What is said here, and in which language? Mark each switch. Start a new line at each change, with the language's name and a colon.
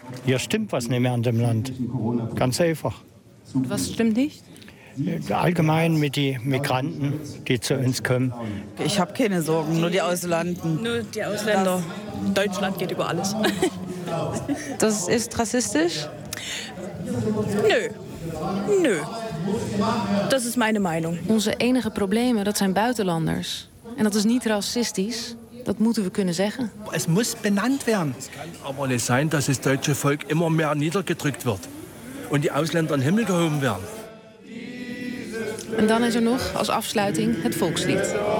German: Hier stimmt was nicht mehr an dem Land. Ganz einfach. Was stimmt nicht? Allgemein mit den Migranten, die zu uns kommen. Ich habe keine Sorgen, nur die Ausländer. Nur die Ausländer. Das. Deutschland geht über alles. Das ist rassistisch? Nö. Nö. Das ist meine Meinung.
Dutch: Onze enige problemen, dat zijn buitenlanders. En dat is niet racistisch. Dat moeten we kunnen zeggen.
German: Es muss benannt werden. Es kann aber nicht sein, dass das deutsche Volk immer mehr niedergedrückt wird. Und die Ausländer in den Himmel gehoben werden.
Dutch: En dan is er nog, als afsluiting, het volkslied.